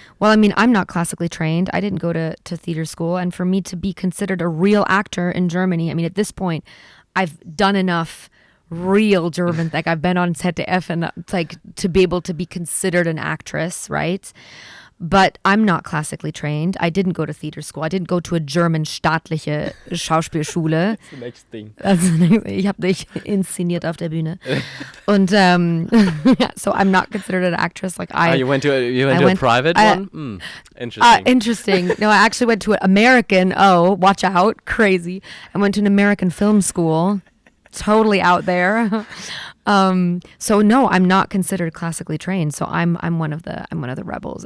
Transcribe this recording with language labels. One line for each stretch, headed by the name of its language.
English: Well, I mean, I'm not classically trained. I didn't go to theater school, and for me to be considered a real actor in Germany, I mean, at this point, I've done enough real German, like I've been on ZDF, and it's like to be able to be considered an actress, right? But I'm not classically trained. I didn't go to theater school. I didn't go to a German staatliche Schauspielschule. That's the next thing.
German: Ich habe dich inszeniert auf der Bühne.
English: Und so I'm not considered an actress. Like you went to a private one? Interesting. Interesting. No, I actually went to an American. Oh, watch out! Crazy. I went to an American film school. Totally out there. So no, I'm not considered classically trained. So I'm one of the rebels.